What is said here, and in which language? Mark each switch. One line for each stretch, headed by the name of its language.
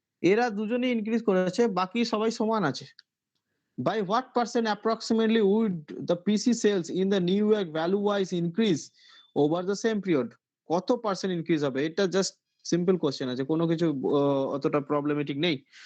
Bangla: এরা দুজনেই ইনক্রিজ করেছে, বাকি সবাই সমান আছে।
English: By what percent approximately would the PC sales in the New York value wise increase over the same period?
Bangla: কত পার্সেন্ট ইনক্রিজ হবে? এটা জাস্ট সিম্পল কোশ্চেন আছে, কোনো কিছু অতটা প্রবলেমেটিক নেই।